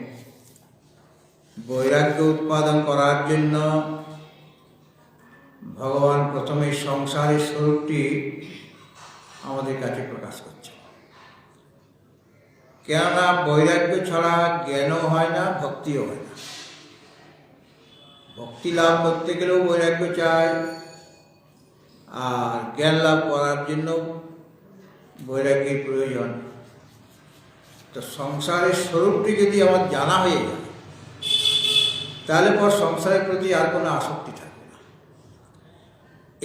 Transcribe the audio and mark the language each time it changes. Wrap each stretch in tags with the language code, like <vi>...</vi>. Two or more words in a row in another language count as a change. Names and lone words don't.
<bn>বৈরাগ্য উৎপাদন করার জন্য ভগবান প্রথমে সংসারের স্বরূপটি আমাদের কাছে প্রকাশ করছেন। কেননা বৈরাগ্য ছাড়া জ্ঞানও হয় না ভক্তিও হয় না। ভক্তি লাভ করতে গেলেও বৈরাগ্য চায় আর জ্ঞান লাভ করার জন্য বৈরাগ্যের প্রয়োজন। তো সংসারের স্বরূপটি যদি আমার জানা হয়ে যায় তাহলে পর সংসারের প্রতি আর কোনো আসক্তি থাকবে না।</bn>